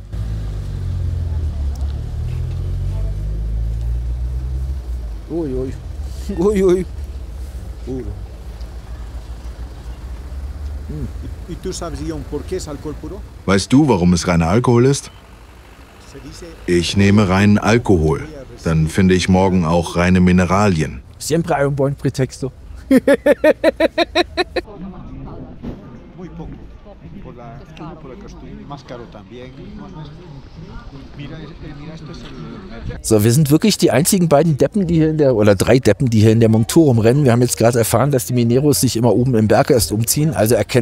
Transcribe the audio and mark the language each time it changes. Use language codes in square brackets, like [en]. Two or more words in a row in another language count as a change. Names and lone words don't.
[de] Ui, ui. Ui, ui. Weißt du, warum es reiner Alkohol ist? Ich nehme reinen Alkohol. Dann finde ich morgen auch reine Mineralien. [es] Siempre hay un buen pretexto. [de] So, wir sind wirklich die einzigen beiden Deppen, die hier oder 3 Deppen, die hier in der Montur rumrennen. Wir haben jetzt gerade erfahren, dass die Mineros sich immer oben im Berg erst umziehen.